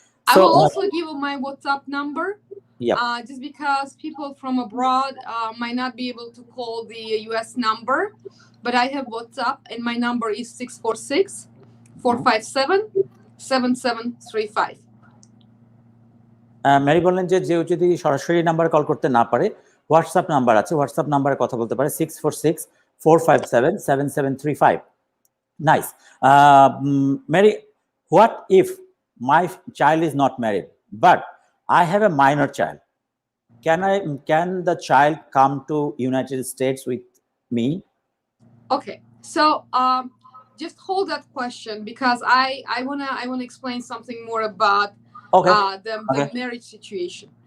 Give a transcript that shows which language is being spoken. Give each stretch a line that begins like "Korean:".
English: I will also give my WhatsApp number. Yep. Just because people from abroad might not be able to call the US number, but I have WhatsApp and my number is 646-457-7735.
Bangla: Mary বললেন যে যদি সরাসরি number call করতে না পারে, WhatsApp number আছে, WhatsApp নাম্বারে কথা বলতে পারে 646-457-7735.
English: Nice. Mary, what if my child is not married, but I have a minor child? Can the child come to United States with me? Okay, so just hold that question because I wanna explain something more about the marriage situation.